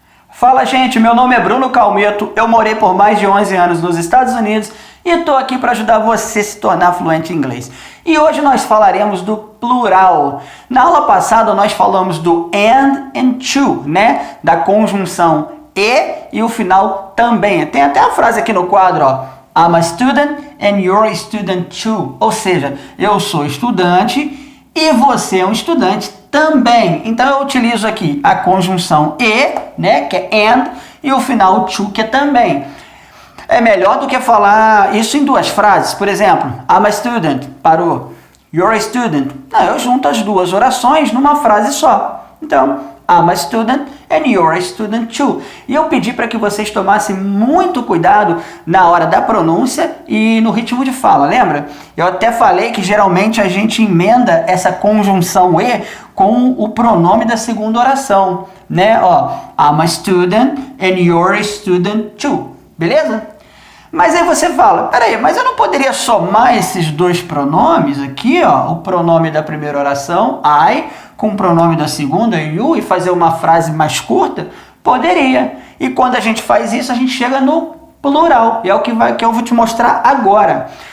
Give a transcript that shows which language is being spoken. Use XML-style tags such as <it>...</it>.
<pt>Fala, gente, meu nome é Bruno Calmeto, eu morei por mais de 11 anos nos Estados Unidos e estou aqui para ajudar você a se tornar fluente em inglês. E hoje nós falaremos do plural. Na aula passada nós falamos do and to, né? Da conjunção e o final também. Tem até a frase aqui no quadro, ó.</pt> <en>I'm a student and you're a student too.</en> <pt>Ou seja, eu sou estudante e você é um estudante também. Então eu utilizo aqui a conjunção e, né, que é and, e o final to, que é também. É melhor do que falar isso em duas frases. Por exemplo,</pt> <en>I'm a student,</en> <pt>parou.</pt> <en>You're a student.</en> <pt>Não, eu junto as duas orações numa frase só.</pt> <en>Então, I'm a student and you're a student too.</en> <pt>E eu pedi para que vocês tomassem muito cuidado na hora da pronúncia e no ritmo de fala, lembra? Eu até falei que geralmente a gente emenda essa conjunção e com o pronome da segunda oração, né?</pt> <en>Ó, I'm a student and you're a student too.</en> <pt>Beleza? Mas aí você fala, peraí, mas eu não poderia somar esses dois pronomes aqui, ó, o pronome da primeira oração, I, com o pronome da segunda, you, e fazer uma frase mais curta? Poderia. E quando a gente faz isso, a gente chega no plural, e é o que eu vou te mostrar agora.</pt>